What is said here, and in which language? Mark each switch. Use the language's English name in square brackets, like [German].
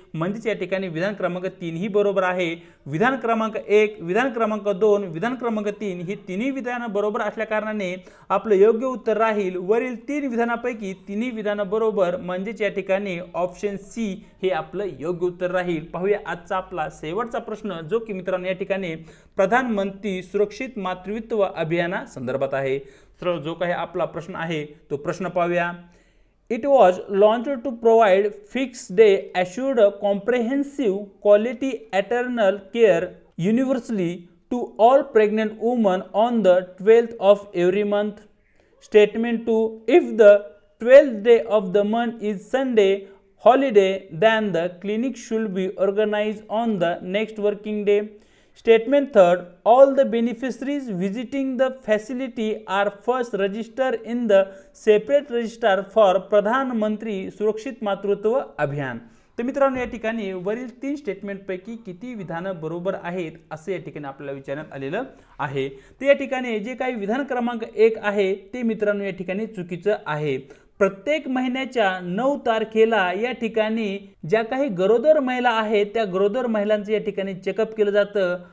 [Marathi] म्हणजेच या ठिकाणी विधान क्रमांक 3 ही बरोबर आहे. विधान क्रमांक 1, विधान क्रमांक 2, विधान क्रमांक 3 ही तिन्ही विधानं बरोबर असल्या कारणाने आपलं योग्य उत्तर राहील वरील 3 विधानापैकी तिन्ही विधानं बरोबर. म्हणजेच या ठिकाणी ऑप्शन सी हे आपलं योग्य उत्तर राहील. पाहूया आजचा आपला शेवटचा प्रश्न जो की मित्रांनो या ठिकाणी प्रधानमंत्री सुरक्षित मातृत्व अभियाना संदर्भात आहे. तर जो काही आपला प्रश्न आहे तो प्रश्न पाहूया. [English] It was launched to provide fixed day assured comprehensive quality maternal care universally to all pregnant women on the 12th of every month. Statement 2, if the 12th day of the month is Sunday holiday, then the clinic should be organized on the next working day. Statement third, all the beneficiaries visiting the facility are first registered in the separate register for Pradhan Mantri Surakshit Matritva Abhiyan. [Marathi] तर मित्रांनो या ठिकाणी वरील 3 स्टेटमेंटपैकी किती विधानं बरोबर आहेत असे या ठिकाणी आपल्याला विचारण्यात आलेलं आहे. तर या ठिकाणी जे काही विधान क्रमांक 1 आहे ते मित्रांनो या ठिकाणी चुकीचं आहे. प्रत्येक महिन्याच्या 9 तारखेला या ठिकाणी ज्या काही गरोदर महिला आहेत त्या गरोदर महिलांचं या ठिकाणी चेकअप केलं जातं.